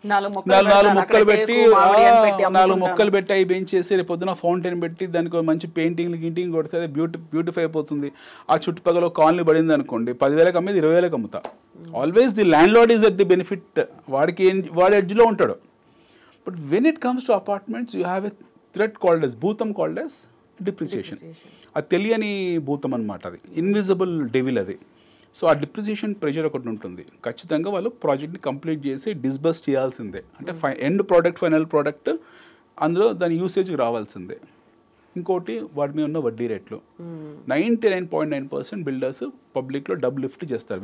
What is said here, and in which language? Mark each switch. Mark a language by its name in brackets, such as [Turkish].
[Telugu] 4 మొక్కలు పెట్టి 4 మొక్కలు పెట్టి అవి పెంచేసి రేపు పొద్దున ఫౌంటైన్ పెట్టి దానికి మంచి గింటింగ్ కొడితే అది బ్యూటిఫై అయిపోతుంది. ఆ చుట్టుపక్కల కాలనీ పడింది అనుకోండి, 10,000కి అమ్మేది 20,000కి అమ్ముతా. [English] Always the landlord is at the benefit. [Telugu] వాడి ఎడ్జ్లో ఉంటాడు. [English] But when it comes to apartments, you have a threat called as bhutam, called as depreciation. [Telugu] అది తెలియని భూతం అనమాట, అది [English] invisible devil [Telugu] అది. సో ఆ డిప్రిసియేషన్ ప్రెషర్ ఒకటి ఉంటుంది. ఖచ్చితంగా వాళ్ళు ప్రాజెక్ట్ని కంప్లీట్ చేసి డిస్బర్స్ చేయాల్సిందే. అంటే ఎండ్ ప్రోడక్ట్, ఫైనల్ ప్రోడక్ట్ అందులో దాని యూసేజ్కి రావాల్సిందే. ఇంకోటి వాటి మీద ఉన్న వడ్డీ రేట్లు. 99.9% బిల్డర్స్ పబ్లిక్లో డబ్బు లిఫ్ట్ చేస్తారు.